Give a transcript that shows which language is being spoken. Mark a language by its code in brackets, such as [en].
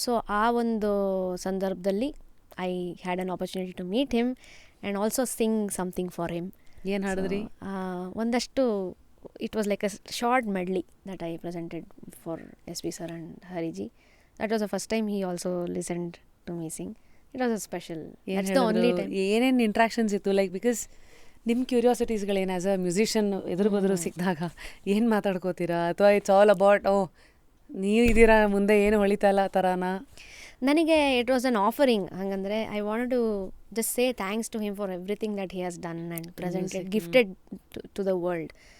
[kn] So ಆ ಒಂದು ಸಂದರ್ಭದಲ್ಲಿ [en] I had an opportunity to meet him and also sing something for him. [kn] ಏನು ಹಾಡಿದ್ರಿ? ಒಂದಷ್ಟು [en] it was like a short medley that I presented for SP sir and Hariji. That was the first time he also listened to me sing. It was a special. That's the only time. [kn] ಏನೇನು interactions ಇತ್ತು like because ನಿಮ್ಮ ಕ್ಯೂರಿಯಾಸಿಟೀಸ್ಗಳೇನು [en] as a musician [kn] ಎದುರು ಬದ್ರು ಸಿಕ್ಕಿದಾಗ ಏನು ಮಾತಾಡ್ಕೋತೀರಾ ಅಥವಾ [en] it's all about [kn] ನೀವು ಇದ್ದೀರಾ ಮುಂದೆ ಏನು ಹೊಳಿತಲ್ಲ ಥರನಾ? [en] ನನಗೆ it was an offering. [kn] ಹಾಗಂದರೆ [en] I want to just say thanks to him for everything that he has done and presented gifted to the world.